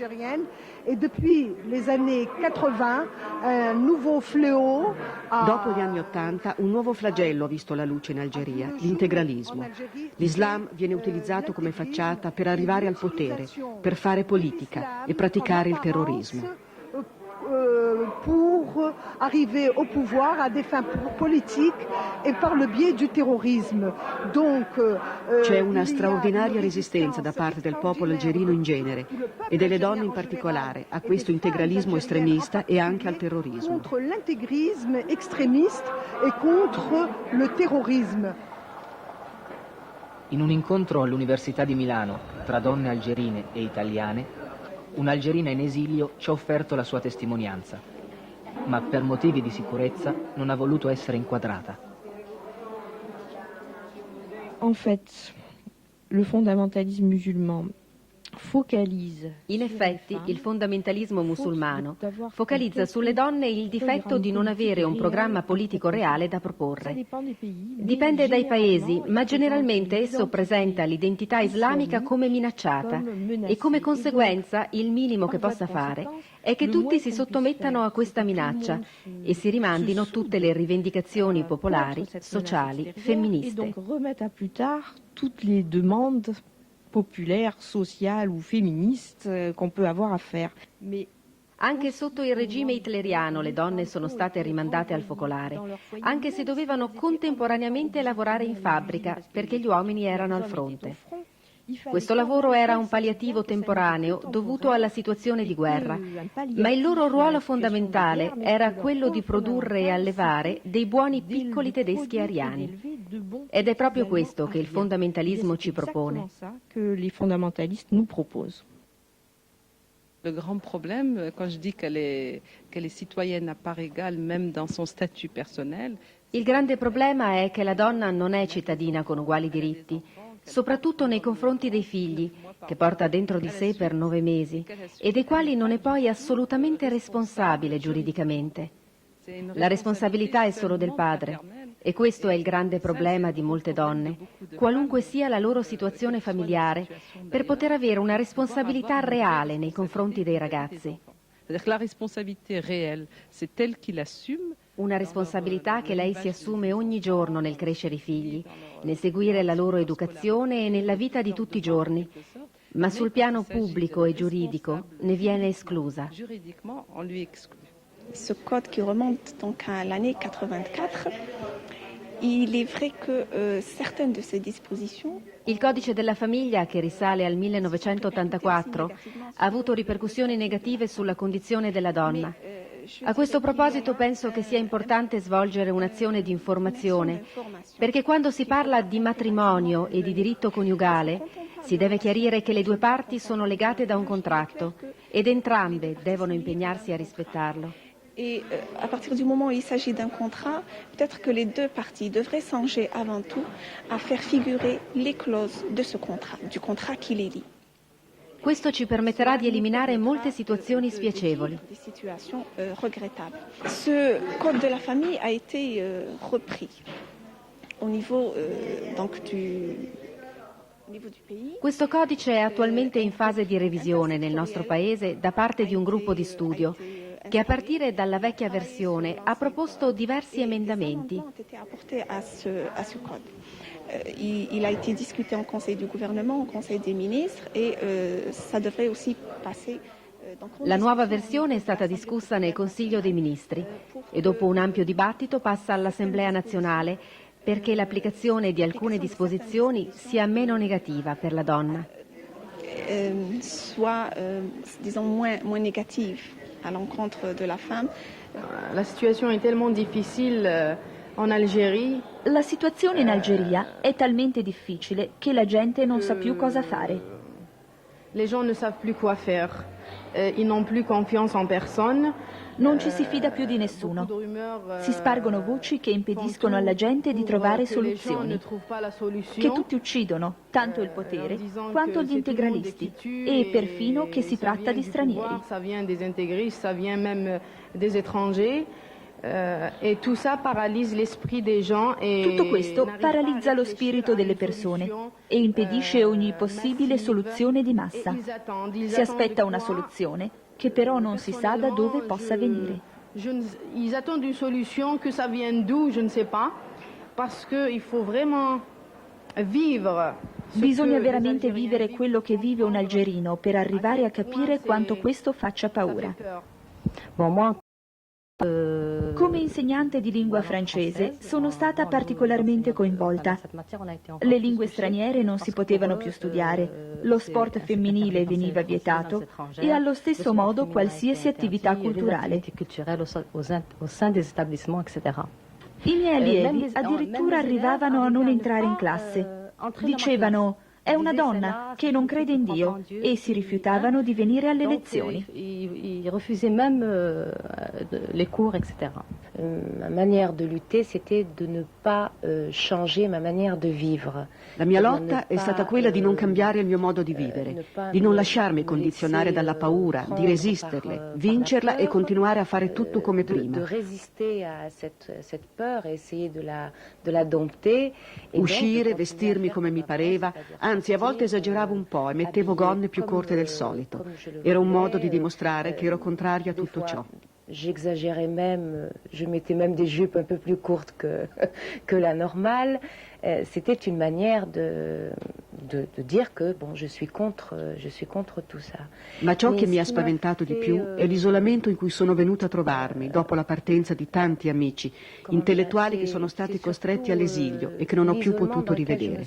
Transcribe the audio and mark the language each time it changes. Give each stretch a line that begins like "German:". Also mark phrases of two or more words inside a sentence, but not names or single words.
Italian: Dopo gli anni '80 un nuovo flagello ha visto la luce in Algeria, l'integralismo. L'Islam viene utilizzato come facciata per arrivare al potere, per fare politica e praticare il terrorismo.
French: pour arriver au pouvoir à des fins politiques et par le biais du terrorisme.
Italian: C'è una straordinaria resistenza da parte del popolo algerino in genere e delle donne in particolare a questo integralismo estremista e anche al terrorismo.
French: Contro l'intégrisme extrémiste et contre le terrorisme.
Italian: In un incontro all'Università di Milano tra donne algerine e italiane, un'algerina in esilio ci ha offerto la sua testimonianza, ma per motivi di sicurezza non ha voluto essere inquadrata.
French: En fait, le fondamentalisme musulman
Italian: In effetti, il fondamentalismo musulmano focalizza sulle donne il difetto di non avere un programma politico reale da proporre. Dipende dai paesi, ma generalmente esso presenta l'identità islamica come minacciata e come conseguenza il minimo che possa fare è che tutti si sottomettano a questa minaccia e si rimandino tutte le rivendicazioni popolari, sociali, femministe.
French: populaires, sociales ou féministes qu'on peut avoir à faire. Mais
Italian: anche sotto il regime hitleriano le donne sono state rimandate al focolare, anche se dovevano contemporaneamente lavorare in fabbrica perché gli uomini erano al fronte. Questo lavoro era un palliativo temporaneo dovuto alla situazione di guerra, ma il loro ruolo fondamentale era quello di produrre e allevare dei buoni piccoli tedeschi ariani. Ed è proprio questo che il fondamentalismo ci propone.
French: Le grand problème, quand je dis qu'elle est citoyenne à part égale, même dans son statut personnel.
Italian: Il grande problema è che la donna non è cittadina con uguali diritti, soprattutto nei confronti dei figli, che porta dentro di sé per 9 mesi, e dei quali non è poi assolutamente responsabile giuridicamente. La responsabilità è solo del padre, e questo è il grande problema di molte donne, qualunque sia la loro situazione familiare, per poter avere una responsabilità reale nei confronti dei ragazzi. La responsabilità reale,
French: c'est elle qui l'assume.
Italian: Una responsabilità che lei si assume ogni giorno nel crescere i figli, nel seguire la loro educazione e nella vita di tutti i giorni, ma sul piano pubblico e giuridico ne viene esclusa.
French: Ce code qui remonte donc à l'année 84, il est vrai que certaines de ces dispositions.
Italian: Il codice della famiglia, che risale al 1984, ha avuto ripercussioni negative sulla condizione della donna. A questo proposito penso che sia importante svolgere un'azione di informazione, perché quando si parla di matrimonio e di diritto coniugale si deve chiarire che le due parti sono legate da un contratto ed entrambe devono impegnarsi a rispettarlo.
French: Et à partir du moment où il s'agit d'un contrat, peut-être que les deux parties devraient songer avant tout à faire figurer les clauses de ce contrat, du contrat qui les lie.
Italian: Questo ci permetterà di eliminare molte situazioni spiacevoli.
French: Ce code de la famille a été repris au niveau donc du pays.
Italian: Questo codice è attualmente in fase di revisione nel nostro paese da parte di un gruppo di studio che a partire dalla vecchia versione ha proposto diversi emendamenti.
French: Il a été discuté en Conseil du gouvernement, au Conseil des ministres et ça devrait aussi passer.
Italian: La nuova versione è stata discussa nel Consiglio dei Ministri e dopo un ampio dibattito passa all'Assemblea nazionale perché l'applicazione di alcune disposizioni sia meno negativa per la donna.
French: Soit, disons, moins négative à l'encontre de la femme. La situation est tellement difficile en Algérie.
Italian: La situazione in Algeria è talmente difficile che la gente non sa più cosa fare.
French: Les gens ne savent plus quoi faire. Ils n'ont plus confiance en personne.
Italian: Non ci si fida più di nessuno. Si spargono voci che impediscono alla gente di trovare soluzioni, che tutti uccidono, tanto il potere quanto gli integralisti, e perfino che si tratta di stranieri.
French: Ça vient des intégristes, ça vient même des étrangers. E tout ça paralyse l'esprit des gens e
Italian: tutto questo paralizza lo spirito delle persone e impedisce ogni possibile soluzione di massa. Si aspetta una soluzione che però non si sa da dove possa venire.
French: Ils attendent une solution, que ça vienne d'où, je ne sais pas, parce que il faut vraiment vivre.
Italian: Bisogna veramente vivere quello che vive un algerino per arrivare a capire quanto questo faccia paura. Come insegnante di lingua francese sono stata particolarmente coinvolta. Le lingue straniere non si potevano più studiare, lo sport femminile veniva vietato e allo stesso modo qualsiasi attività culturale. I miei allievi addirittura arrivavano a non entrare in classe. Dicevano: è una donna che non crede in Dio, e si rifiutavano di venire alle lezioni.
French: Ils refusaient même les cours, etc. Ma manière de lutter, c'était de ne pas changer ma manière de vivre.
Italian: La mia lotta è stata quella di non cambiare il mio modo di vivere, di non lasciarmi condizionare dalla paura, di resisterle, vincerla e continuare a fare tutto come prima.
French: De résister à cette peur et essayer de la dompter.
Italian: Uscire, vestirmi come mi pareva, anzi a volte esageravo un po' e mettevo gonne più corte del solito. Era un modo di dimostrare che ero contraria a tutto ciò.
French: J'exagérais même, je mettais même des jupes un peu plus courtes que la normale. C'était une manière de dire que bon, je suis contre tout ça.
Italian: Ma ciò che mi ha spaventato di più è l'isolamento in cui sono venuta a trovarmi dopo la partenza di tanti amici, intellettuali che sono stati costretti all'esilio e che non ho più potuto rivedere.